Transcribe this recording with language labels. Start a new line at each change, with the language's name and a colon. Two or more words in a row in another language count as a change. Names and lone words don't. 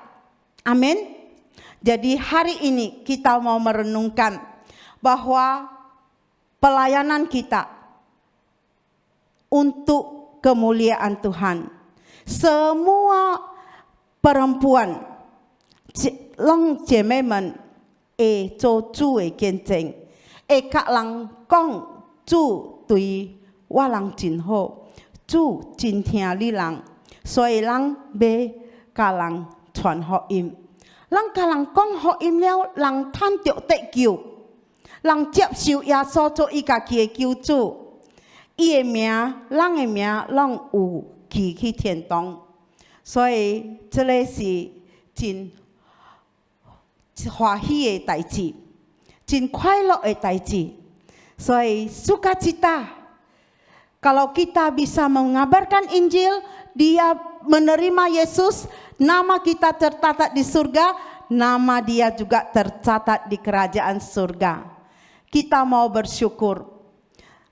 Indonesian: Amin. Jadi hari ini kita mau merenungkan bahwa pelayanan kita untuk kemuliaan Tuhan. Semua perempuan,
Min Nan Chinese: 拢姐妹们会做主的见证，会甲人讲主对我人真好，主真疼你人，所以人要甲人传福音。人甲人讲福音了，人通着得救，人接受耶稣做伊家己的救主，伊的名，人的名，拢有去天堂。所以这个是真欢喜的代志，真快乐的代志。
Indonesian: 所以 sukacita kalau kita bisa mengabarkan Injil, dia menerima Yesus, nama kita tercatat di surga, nama dia juga tercatat di kerajaan surga. Kita mau bersyukur.